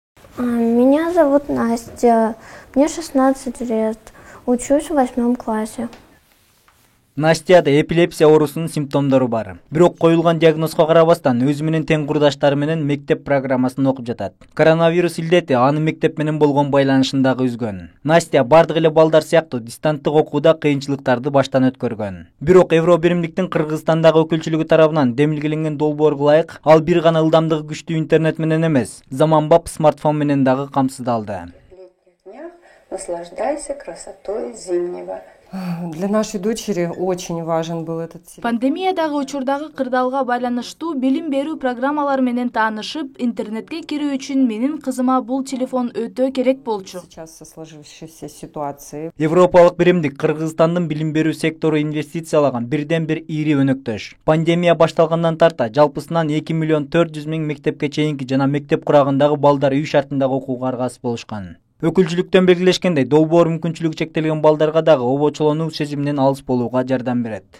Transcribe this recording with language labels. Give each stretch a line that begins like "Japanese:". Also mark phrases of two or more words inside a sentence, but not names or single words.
Russian: Меня зовут Настя, мне 16 лет, учусь в 8 классе.
Kyrgyz: Настяда эпилепсия оорусунун симптомдору бар. Бирок коюлган диагнозго карабастан өзү менен тең курдаштары менен мектеп программасын окуп жатат. Коронавирус илдети анын мектеп менен болгон байланышындагы үзгөн. Настя бардык эле балдар сыяктуу дистанттык окууда кыйынчылыктарды баштан өткөргөн. Бирок Евро биримдиктин Кыргызстандагы өкүлчүлүгү тарабынан демилгеленген долбоорго ылайык ал бир гана ылдамдыгы күчтүү интернет менен эмес, заманбап смартфон менен дагы камсыздалды.
Russian: Наслаждайся красотой зимнего. Для нашей дочери очень важен был этот сериал.
Kyrgyz: Пандемиядагы учурдагы кырдаалга байланыштуу билим берүү программалары менен таанышып, интернетке кирүү үчүн менин кызыма бул телефон өтө керек болчу.
Russian: Сейчас со сложившейся ситуации.
Kyrgyz: Европалык биримдик Кыргызстандын билим берүү сектору инвестициялаган бирден бир ири өнөктөш. Пандемия башталгандан тарта жалпысынан 2 миллион 400 миң мектепке чейинки жана мектеп курагындагы балдар үй шартындагы окууга аргасыз болушкан. Өкүлчүлүктөн белгилешкендей, долбоор мүмкүнчүлүгү чектелген балдарга дагы обочолонуу сезиминен алыс болууга жардам берет.